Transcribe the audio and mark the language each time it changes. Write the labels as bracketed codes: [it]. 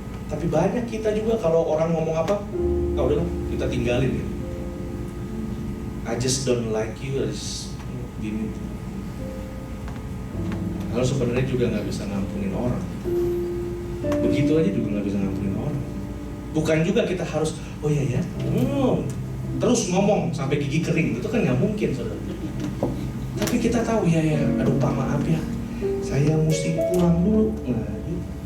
[id] Tapi banyak kita juga kalau orang ngomong apa, oh udahlah kita tinggalin ya. [en] I just don't like you, I just gini. [id] Kalau sebenarnya juga nggak bisa ngampunin orang. Begitu aja juga nggak bisa ngampunin orang. Bukan juga kita harus, oh iya ya, terus ngomong sampai gigi kering, itu kan nggak mungkin saudara. Tapi kita tahu ya, aduh Pak maaf ya, saya mesti pulang dulu. Nah, gitu.